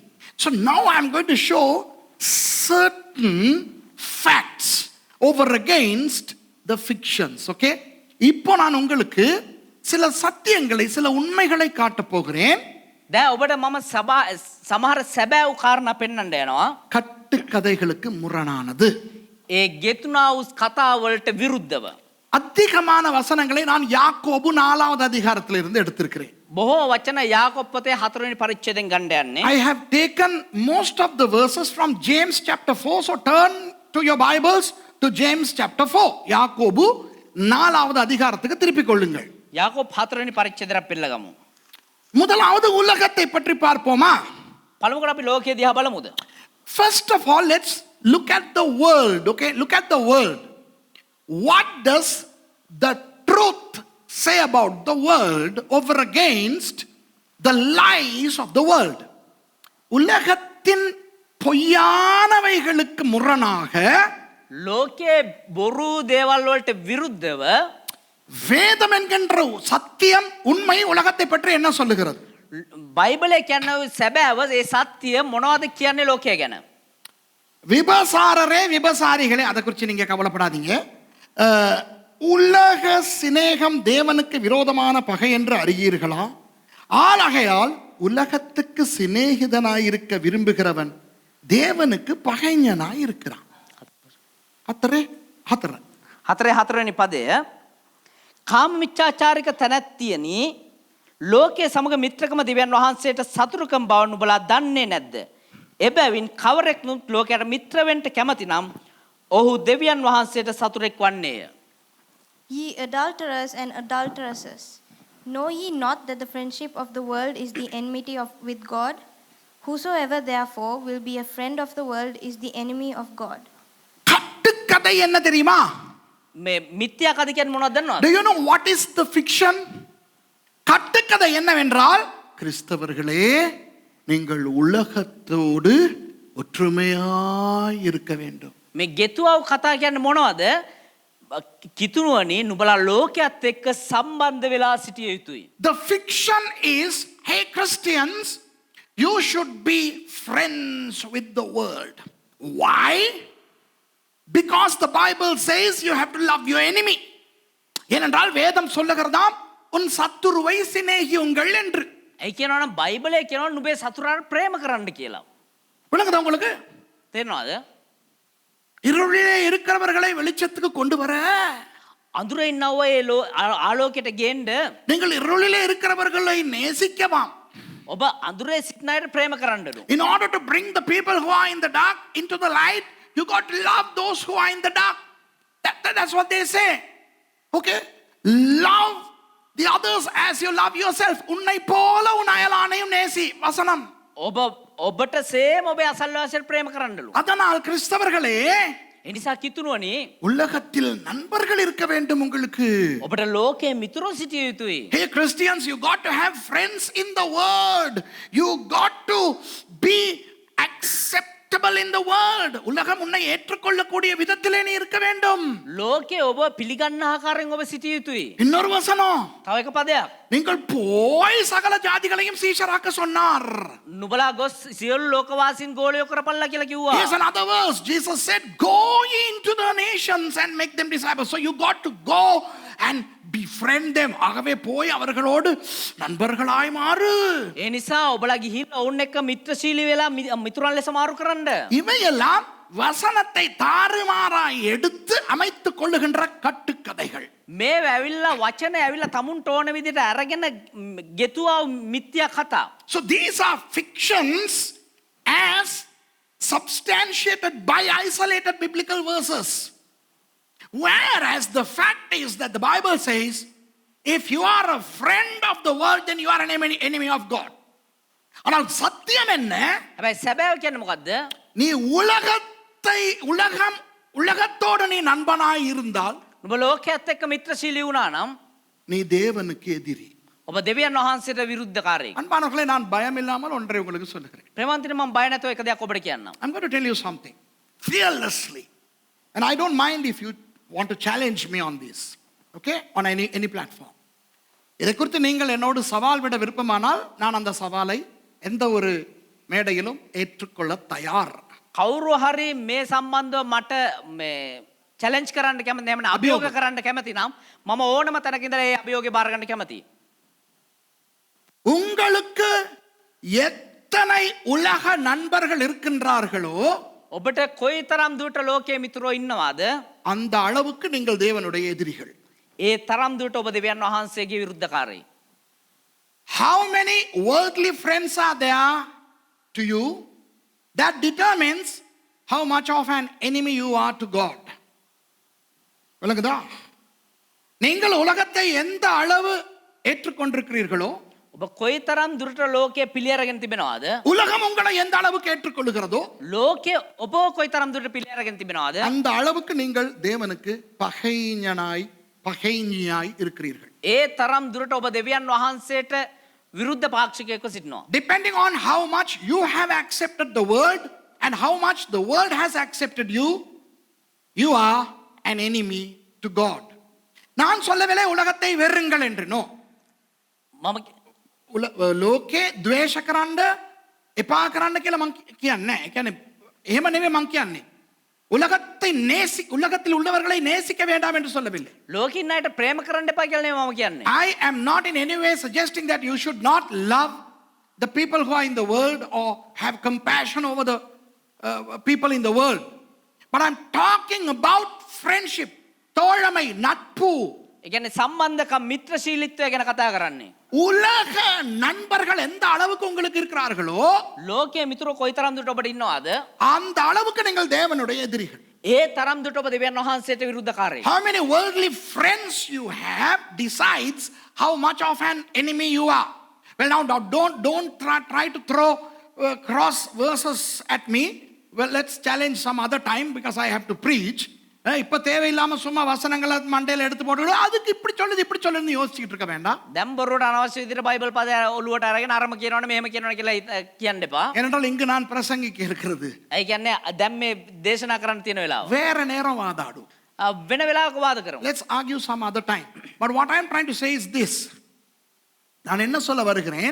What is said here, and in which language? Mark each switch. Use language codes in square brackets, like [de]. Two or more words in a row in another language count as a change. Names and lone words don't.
[en] So now I'm going to show certain facts over against the fictions. Okay? [ta] இப்போ நான் உங்களுக்கு சில சத்தியங்களை, சில உண்மைகளை காட்ட போகிறேன். [si] දැන් ඔබට මම සමහර සැබෑ කාරණා පෙන්වන්න යනවා. [ta] கட்டுக்கதைகளுக்கு முரணானது. [si] ඒ ගෙතුනා වූ කතා වලට විරුද්ධව. [ta] அதிகமான வசனங்களை நான் யாக்கோபு 4வது அதிகாரத்திலிருந்து எடுத்திருக்கிறேன். [si] බොහෝ වචන යාකොබ් පොතේ 4 වෙනි පරිච්ඡේදයෙන් ගන්න යන්නේ. [en] I have taken most of the verses from James chapter 4. So turn to your Bibles to James chapter 4. [ta] யாக்கோபு 4வது அதிகாரத்துக்கு திருப்பிக் கொள்ளுங்கள். [si] යාකෝබ් 4 වෙනි පරිච්ඡේදයක් පෙළගමු. [ta] முதலாவது உலகத்தை பற்றி பார்ப்போமா? [si] පළමුවට අපි ලෝකයේ දිහා බලමුද? [en] First of all, let's look at the world. Okay, look at the world. What does the truth say about the world over against the lies of the world? [ta] உலகத்தின் பொய்யானவைகளுக்கு முரணாக [si] ලෝකයේ බොරු දේවල් වලට විරුද්ධව [ta] வேதம் என்கின்ற சத்தியம் உண்மை உலகத்தை பற்றி என்ன சொல்லுகிறது? [si] බයිබලයේ කියන සැබෑව ඒ සත්‍ය මොනවද කියන්නේ ලෝකය ගැන? [ta] விபசாரரே விபசாரிகளே, அதை குறித்து நீங்க கவலைப்படாதீங்க. உலக சிநேகம் தேவனுக்கு விரோதமான பகை என்று அறியீர்களா? ஆகையால் உலகத்துக்கு சிநேகிதனாயிருக்க விரும்புகிறவன் தேவனுக்கு பகைஞனாய் இருக்கிறான். [si] හතරේ 4 වෙනි පදය කාම මිච්ඡාචාරික තැනැත්තියනි ලෝකයේ සමග මිත්‍රකම දෙවියන් වහන්සේට සතුරුකම් බව නුඹලා දන්නේ නැද්ද? එබැවින් කවරෙක් ලෝකයට මිත්‍ර වෙන්න කැමති නම් ඔහු දෙවියන් වහන්සේට සතුරෙක් වන්නේය. [en] Ye adulterers and adulteresses, know ye not that the friendship of the world is the enmity with God? Whosoever therefore will be a friend of the world is the enemy of God. [ta] கட்டுக்கதை என்ன தெரியுமா? [si] මේ මිත්‍යා කද කියන්නේ මොනවද දන්නවද? [en] Do you know what is the fiction? [ta] கட்டுக்கதை என்னவென்றால், கிறிஸ்தவர்களே நீங்கள் உலகத்தோடு ஒற்றுமையாய் இருக்க வேண்டும். [si] මේ ගෙතුවව කතා කියන්නේ මොනවද? කිතුණුවනි නුඹලා ලෝකයේත් එක්ක සම්බන්ධ වෙලා සිටිය යුතුයි. [en] The fiction is, hey Christians, you should be friends with the world. Why? Because the Bible says you have to love your enemy. [ta] ஏனென்றால் வேதம் சொல்லுகிறதாம் உன் சத்துருவை சிநேகியுங்கள் என்று. [si] ඒ කියනවා නම් බයිබලයේ කියනවා නුඹේ සතුරාට ප්‍රේම කරන්න කියලා. [ta] விளங்குதா உங்களுக்கு? [si] තේරෙනවද? [ta] இருளிலே இருக்கிறவர்களை வெளிச்சத்துக்கு கொண்டு வர, [si] අඳුරේ ඉන්නව ඒ ආලෝකයට ගේන්න [ta] நீங்கள் இருளிலே இருக்கிறவர்களை நேசிக்கவாம். [si] ඔබ අඳුරේ සිටින අයට ප්‍රේම කරන්නලු. [en] In order to bring the people who are in the dark into the light, you got to love those who are in the dark. That's what they say. Okay? Love the others as you love yourself. [ta] உன்னை போல உன் அயலானையும் நேசி. வசனம். [si] ඔබට සේම ඔබේ අසල්වාසියට ප්‍රේම කරන්නලු. [ta] அதனால் கிறிஸ்தவர்களே, [si] එනිසා කිතුණුවනි [ta] உலகத்தில் நண்பர்கள் இருக்க வேண்டும் உங்களுக்கு. [si] ඔබට ලෝකයේ මිතුරෝ සිටිය යුතුයි. [en] Hey Christians, you got to have friends in the world. You got to be acceptable in the world. [ta] உலகம் உன்னை ஏற்றுக்கொள்ளக்கூடிய விதத்திலே நீ இருக்க வேண்டும். [si] ලෝකයේ ඔබ පිළිගන්න ආකාරයෙන් ඔබ සිටිය යුතුයි. [ta] இன்னொரு வசனம், [si] තව එක පදයක්. [ta] நீங்கள் போய் சகல ஜாதிகளையும் சீஷராக்க சொன்னார். [si] නුඹලා ගොස් සියලු ලෝකවාසීන් ගෝලියෝ කරපල්ලා කියලා කිව්වා. [en] Here's another verse. Jesus said, go ye into the nations and make them disciples. So you got to go and befriend them. [ta] ஆகவே போய் அவர்களோடு நண்பர்களாய் மாறு. [si] ඒ නිසා ඔබලා ගිහින් ඔවුන් එක්ක මිත්‍රශීලී වෙලා මිතුරන් ලෙස මාරු කරන්න. [ta] இவையெல்லாம் வசனத்தை தாறுமாறாய் எடுத்து அமைத்துக் கொள்ளுகின்ற கட்டுக்கதைகள். [si] මේ ඇවිල්ලා වචන ඇවිල්ලා තමුන්ට ඕන විදිහට අරගෙන ගෙතුවා මිත්‍යා කතා. [en] So these are fictions as substantiated by isolated biblical verses. Whereas the fact is that the Bible says, if you are a friend of the world, then you are an enemy of God. [ta] ஆனால் சத்தியம் என்ன? [si] හැබැයි සැබෑව කියන්නේ මොකද්ද? [ta] நீ உலகத்தோடு நீ நண்பனாய் இருந்தால் [si] නුඹ ලෝකයේත් එක්ක මිත්‍රශීලී වුණා නම් [ta] நீ தேவனுக்கு எதிரி. [si] ඔබ දෙවියන් වහන්සේට විරුද්ධකාරයෙක්. [ta] அன்பானவர்களே, நான் பயம் இல்லாமல் ஒன்றை உங்களுக்கு சொல்லுகிறேன். [si] ප්‍රේමන්තින මම බය නැතුව එක දෙයක් ඔබට කියන්නම්. [en] I'm going to tell you something fearlessly, and I don't mind if you want to challenge me on this, okay, on any platform. [ta] இதை குறித்து நீங்கள் என்னோடு சவால் விட விருப்பமானால் நான் அந்த சவாலை எந்த ஒரு மேடையிலும் ஏற்றுக்கொள்ள தயார். [si] කවුරු හරි මේ සම්බන්ධව මට මේ චැලෙන්ජ් කරන්න කැමති නැමන අභියෝග කරන්න කැමති නම් මම ඕනම තැනක ඉඳලා ඒ අභියෝගේ බාර ගන්න කැමතියි. [ta] உங்களுக்கு எத்தனை உலக நண்பர்கள் இருக்கின்றார்களோ [si] ඔබට කොයිතරම් දුරට ලෝකයේ මිතුරෝ ඉන්නවාද [ta] அந்த அளவுக்கு நீங்கள் தேவனுடைய எதிரிகள். [si] ඒ තරම් දුරට ඔබ දෙවියන් වහන්සේගේ විරුද්ධකාරයි. [en] How many worldly friends are there to you? That determines how much of an enemy you are to God. [ta] விளங்குதா? நீங்கள் உலகத்தை எந்த அளவு ஏற்றுக்கொண்டிருக்கிறீர்களோ [si] ඔබ කොයිතරම් දුරට ලෝකය පිළිඅරගෙන තිබෙනවද? [ta] உலகம் உங்களை எந்த அளவுக்கு ஏற்றுக்கொள்ளுகிறதோ [si] ලෝකය ඔබ කොයිතරම් දුරට පිළිඅරගෙන තිබෙනවද? [ta] அந்த அளவுக்கு நீங்கள் தேவனுக்கு பகைஞனாய் இருக்கிறீர்கள். [si] ඒ තරම් දුරට ඔබ දෙවියන් වහන්සේට විරුද්ධ පාක්ෂිකයෙක්ව සිටිනවා. [en] Depending on how much you have accepted the word and how much the world has accepted you, you are an enemy to God. [ta] நான் சொல்லவில்லை உலகத்தை வெறுங்கள் என்று. நோ, [si] මම ලෝකේ ද්වේෂ කරන්න එපා කරන්න කියලා මං කියන්නේ නැහැ. ඒ කියන්නේ එහෙම නෙමෙයි මං කියන්නේ. [ta] உலகத்தில் உள்ளவர்களை நேசிக்க வேண்டாம் என்று சொல்லவில்லை. [si] ලෝකින් අයට ප්‍රේම කරන්න එපා කියලා නෙමෙයි මම කියන්නේ. [en] I am not in any way suggesting that you should not love the people who are in the world or have compassion over the people in the world. But I'm talking about friendship, [ta] தோழமை, நட்பு. [si] ඒ කියන්නේ සම්බන්ධකම් මිත්‍රශීලීත්වය ගැන කතා කරන්නේ. [ta] உலக நண்பர்கள் எந்த அளவுக்கு உங்களுக்கு இருக்கிறார்களோ [si] ලෝකයේ මිතුරෝ කොයිතරම් දුරට ඔබට ඉන්නවද? [ta] அந்த அளவுக்கு நீங்கள் தேவனுடைய எதிரிகள். [si] ඒ තරම් දුරට ඔබ දෙවියන් වහන්සේට විරුද්ධකාරයෙක්. [en] How many worldly friends you have decides how much of an enemy you are. Well, now don't try to throw cross verses at me. Well, let's challenge some other time because I have to preach. [ta] இப்ப தேவையில்லாம சும்மா வசனங்களை மண்டையில எடுத்து போட்டு அதுக்கு இப்படி சொல்லுன்னு யோசிச்சுட்டு இருக்க வேண்டாம். [si] දැන් බොරුවට අනවශ්‍ය විදිහට බයිබල් පද ඔලුවට අරගෙන අරම කියනවනේ මෙහෙම කියනවා කියලා කියන්න එපා. [ta] ஏனென்றால் இங்கு நான் பிரசங்கிக்க இருக்கிறது [si] ඒ කියන්නේ දැන් මේ දේශනා කරන්න තියෙන වෙලාව. [ta] வேற நேரம் வாதாடும். [si] වෙන වෙලාවක වාද කරමු. [en] Let's argue some other time. But what I am trying to say is this. [ta] நான் என்ன சொல்ல வருகிறேன்?